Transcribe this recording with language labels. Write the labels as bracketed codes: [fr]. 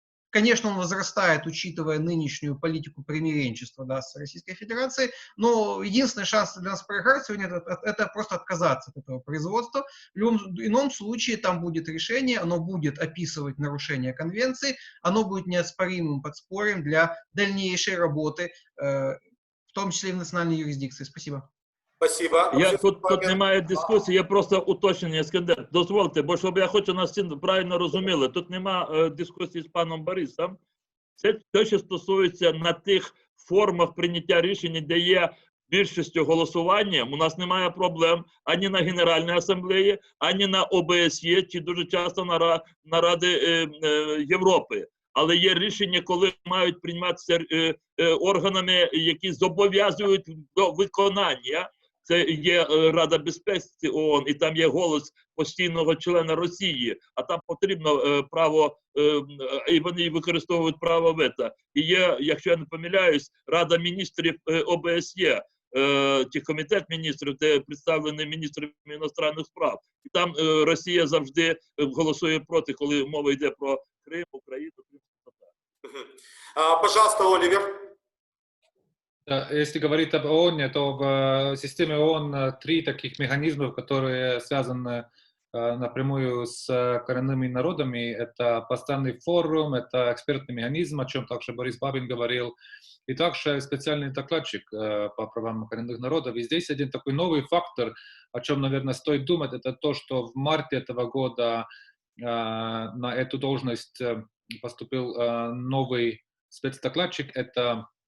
[ru] Конечно, он возрастает, учитывая нынешнюю политику примиренчества, да, с Российской Федерацией, но единственный шанс для нас проиграть сегодня это просто отказаться от этого производства. В любом ином случае там будет решение, оно будет описывать нарушение конвенции, оно будет неоспоримым подспорьем для дальнейшей работы, в том числе и в национальной юрисдикции. Спасибо. Спасибо. [uk] Тут немає дискусії, я просто уточнення, Ескандер. Дозвольте, бо щоб я хочу нас всі правильно розуміли, тут немає дискусії з паном Борисом. Це те, що стосується на тих формах прийняття рішення, де є більшістю голосуванням, у нас немає проблем ані на Генеральній асамблеї, ані на ОБСЄ, чи дуже часто на Раді Європи. Але є рішення, коли мають прийматися органами, які зобов'язують до виконання. Це є Рада безпеки ООН, і там є голос постійного члена Росії, а там потрібно право, і вони використовують право вето. І є, якщо я не помиляюсь, Рада міністрів ОБСЄ, чи комітет міністрів, де представлений міністром іностранних справ. І там Росія завжди голосує проти, коли мова йде про Крим, Україну, [ru] Пожалуйста, Оливер. Если говорить об ООН, то в системе ООН 3 таких механизмов, которые связаны напрямую с коренными народами. Это постоянный форум, это экспертный механизм, о чем также Борис Бабин говорил, и также специальный докладчик по правам коренных народов. И здесь один такой новый фактор, о чем, наверное, стоит думать, это то, что в марте этого года на эту должность поступил новый спецдокладчик, это